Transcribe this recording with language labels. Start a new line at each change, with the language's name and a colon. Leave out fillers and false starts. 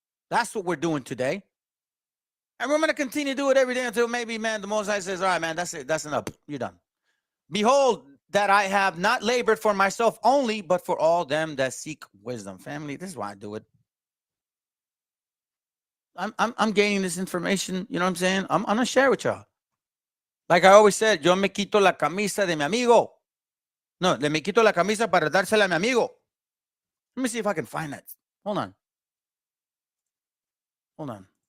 English: That's what we're doing today. And we're going to continue to do it every day until maybe, man, the Most High says, all right, man, that's it. That's enough. You're done. Behold, that I have not labored for myself only, but for all them that seek wisdom. Family, this is why I do it. I'm gaining this information, you know what I'm saying? I'm going to share with y'all. Like I always said,
Spanish: yo me quito la camisa de mi amigo. No, le me quito la camisa para dársela a mi amigo.
English: Let me see if I can find that. Hold on. Hold on.